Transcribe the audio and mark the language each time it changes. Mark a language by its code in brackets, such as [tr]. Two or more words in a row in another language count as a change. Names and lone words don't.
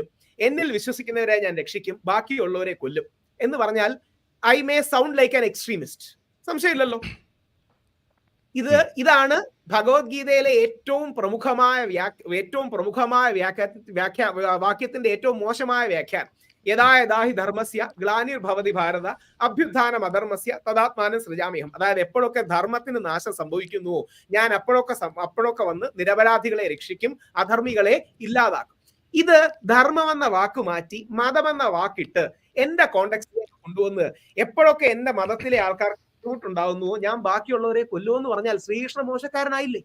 [ml] എന്നിൽ വിശ്വസിക്കുന്നവരെ ഞാൻ രക്ഷിക്കും, ബാക്കിയുള്ളവരെ കൊല്ലും എന്ന് പറഞ്ഞാൽ [en] I may sound like an extremist. [ml] സംശയമില്ലല്ലോ. ഇതാണ് ഭഗവത്ഗീതയിലെ ഏറ്റവും പ്രമുഖമായ വാക്യത്തിന്റെ ഏറ്റവും മോശമായ വ്യാഖ്യാനം. [sa] യഥാ യഥാ ഹി ധർമ്മസ്യ ഗ്ലാനിർഭവതി ഭാരത അഭ്യുത്ഥാനം അധർമ്മസ്യ തദാത്മാനം സൃജാമ്യഹം. [ml] അതായത് എപ്പോഴൊക്കെ ധർമ്മത്തിന് നാശം സംഭവിക്കുന്നുവോ ഞാൻ അപ്പോഴൊക്കെ വന്ന് നിരപരാധികളെ രക്ഷിക്കും, അധർമ്മികളെ ഇല്ലാതാക്കും. ഇത് ധർമ്മമെന്ന വാക്ക് മാറ്റി മതമെന്ന വാക്കിട്ട് എന്റെ കോണ്ടെക്സ്റ്റിലേക്ക് കൊണ്ടുവന്ന് എപ്പോഴൊക്കെ എന്റെ മതത്തിലെ ആൾക്കാർ ബുദ്ധിമുട്ടുണ്ടാകുന്നുവോ ഞാൻ ബാക്കിയുള്ളവരെ കൊല്ലുമെന്ന് പറഞ്ഞാൽ ശ്രീകൃഷ്ണ മോശക്കാരനായില്ലേ?